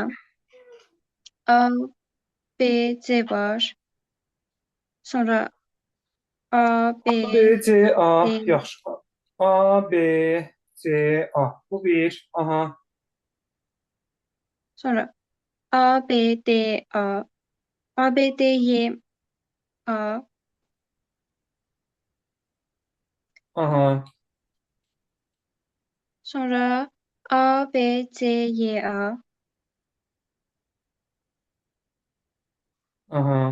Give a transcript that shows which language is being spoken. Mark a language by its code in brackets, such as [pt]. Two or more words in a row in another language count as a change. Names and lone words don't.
[az] A, B, C var. Sonra A, B, A, B, C, A. D. Yaxşı. A, B, C, A. Bu bir. Aha. Sonra A, B, D, A. A, B, D, Y, A. Aha. Sonra A, B, C, Y, A. Aha.